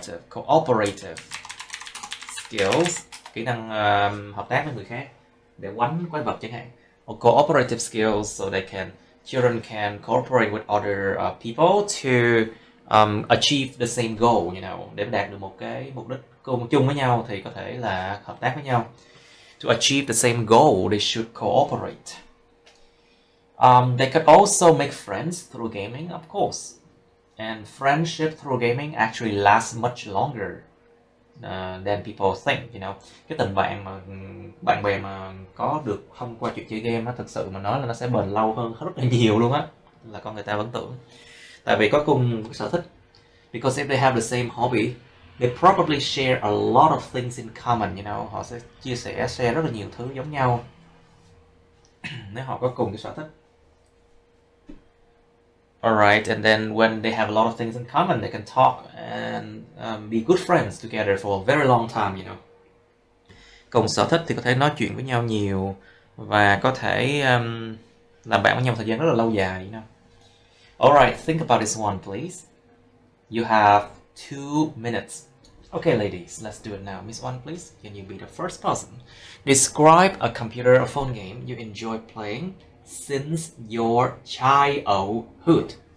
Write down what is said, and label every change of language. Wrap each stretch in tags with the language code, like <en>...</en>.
<vi>Cooperative skills, kỹ năng hợp tác với người khác để quánh quái vật chẳng hạn.</vi> <en>Or cooperative skills, so children can cooperate with other people to achieve the same goal, you know,</en> <vi>để đạt được một cái mục đích cùng chung với nhau thì có thể là hợp tác với nhau.</vi> <en>To achieve the same goal, they should cooperate. They could also make friends through gaming, of course. And friendship through gaming actually lasts much longer than people think, you know.</en> <vi>Cái tình bạn mà bạn bè mà có được thông qua chuyện chơi game, nó thực sự mà nói là nó sẽ bền lâu hơn rất là nhiều luôn á, là con người ta vẫn tưởng. Tại vì có cùng sở thích.</vi> <en>Because if they have the same hobby, they probably share a lot of things in common, you know.</en> <vi>Họ sẽ share rất là nhiều thứ giống nhau nếu họ có cùng cái sở thích.</vi> <en>Alright, and then when they have a lot of things in common, they can talk and be good friends together for a very long time, you know.</en> <vi>Cùng sở thích thì có thể nói chuyện với nhau nhiều và có thể làm bạn với nhau thời gian rất là lâu dài, you know.</vi> <en>Alright, think about this one, please. You have 2 minutes. Okay, ladies, let's do it now. Miss One, please, can you be the first person? Describe a computer or phone game you enjoy playing since your childhood.</en>